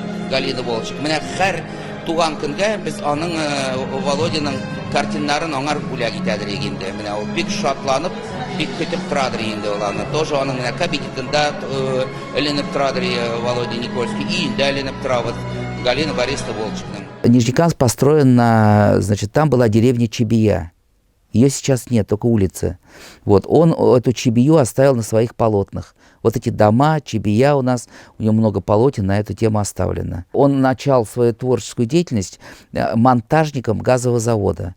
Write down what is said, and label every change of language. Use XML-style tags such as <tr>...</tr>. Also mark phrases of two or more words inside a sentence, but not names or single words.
<tt>Менә һәр туган көнгә без аның Володяның картиналарын аңар бүләк итәдер инде. Менә ул бик шатланып, бик көтеп торадыр инде ул аны. Тоже аның менә кабинетында эленеп торадыр Володя Никольский, и инде эленеп торабыз Галина Борисовна Волчекның.</tt> <ru>Нижнекамск построен значит, там была деревня Чебия. Ее сейчас нет, только улицы. Вот, он эту Чебию оставил на своих полотнах. Вот эти дома, Чебия у нас, у него много полотен на эту тему оставлено. Он начал свою творческую деятельность монтажником газового завода.</ru>